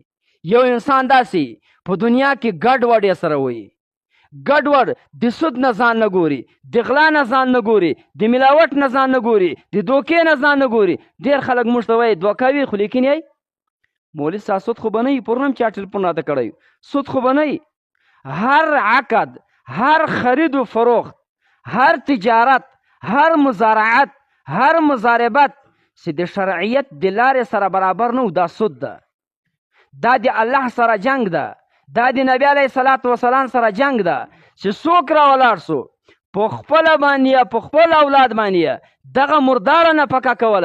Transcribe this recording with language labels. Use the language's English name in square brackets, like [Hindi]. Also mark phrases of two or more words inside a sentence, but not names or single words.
[Pashto] یو انسان داسې په دنیا کې ګډ وډ یې سره وایي، ګډوډ د سود نه ځان نه ګوري، د غلا نه ځان نه ګوري، د ملاوټ نه ځان نه ګوري، د دوکې نه ځان نه ګوري. ډېر خلک موږ ته وایي دوکه وي خو لیکن یې مولوي صاحب سود خو به نه وي، پرون هم چا ټلیفون راته کړی سود خو به نه وي. هر عقد، هر خرید و فروخت، هر تجارت، هر مزارعت، هر مزاربت چې د شرعیت د لارې سره برابر نه و دا سود ده. دا د الله سره جنگ ده، دا د نبی علیه صلات وسلام سره جنگ ده چې څوک راولاړ سو په خپله باندې په خپل اولاد باندې دغه مرداره نه پکه کوله.